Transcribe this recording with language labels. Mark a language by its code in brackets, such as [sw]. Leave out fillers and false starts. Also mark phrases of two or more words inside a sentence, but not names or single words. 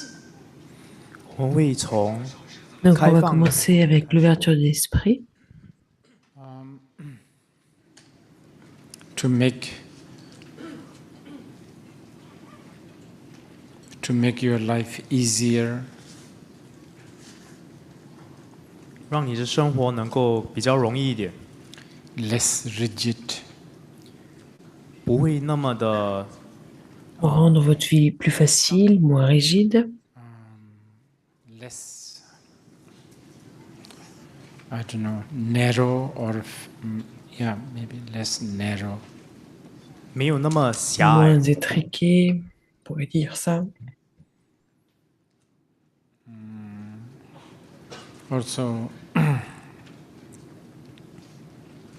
[zh] 我们会从 [fr] Donc, on [zh] 开 [fr] va [zh] 放的 [fr] commencer avec l'ouverture de l'esprit. [en] To make your life easier, [zh] 让你的生活能够比较容易一点， [en] less rigid, [zh] 不会那么的 [fr] Pour rendre votre vie plus facile, moins rigide, [en] less, I don't know, narrow or yeah, maybe less narrow. [zh] 没有那么狭隘， [fr] moins étriqué, on pourrait dire ça. [en] Also,